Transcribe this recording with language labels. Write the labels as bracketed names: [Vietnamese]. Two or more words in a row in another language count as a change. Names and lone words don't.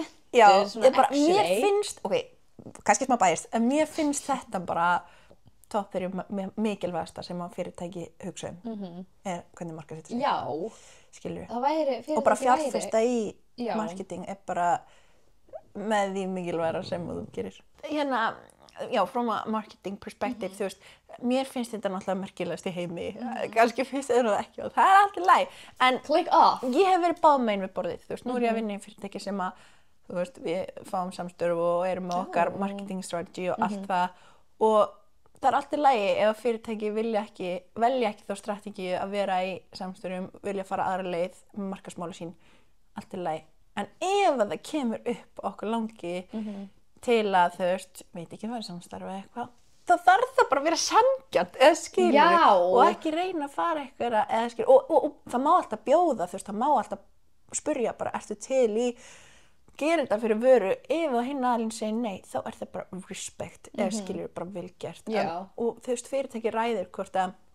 [Icelandic] menntið svona bara, mér finnst, kannski smá bæst, en mér finnst þetta bara topp þeirri mikilvægasta sem að fyrirtæki hugsa er hvernig markaðssetja sig. Já, skilur það væri, og bara fjárfesta í marketing er bara með því mikilvægara sem þú gerir. Hérna, já, [English] from a marketing perspective, [Icelandic] þú veist, mér finnst þetta náttúrulega merkilegast í heimi, kannski finnst það ekki og það er allt í lagi, en [English] click off. [Icelandic] Ég hef verið báðmegin við borðið, þú veist, nú er ég að vinna í fyrirtæki sem að, þú veist, við fáum samstörf og erum með okkar [English] marketing strategy [Icelandic] og allt það og það er allt í lagi ef fyrirtæki velja ekki þá strategíu að vera í samstörfum, vilja fara aðra leið með markaðsmála sín, allt í lagi, en ef það kemur upp okkur langi til að þú veist, veit ekki hvað er samstarf eða eitthvað, þá þarf það bara að vera sanngjarnt eða skilur og ekki reyna að fara eitthvað eða skilur og það má alltaf bjóða, þú veist, það má alltaf spurja bara, ertu til í gera þetta fyrir vöru, ef það hinn aðeins segir nei, þá er það bara respect eða skilur bara vel gert og þú veist, fyrirtæki ræðir hvort að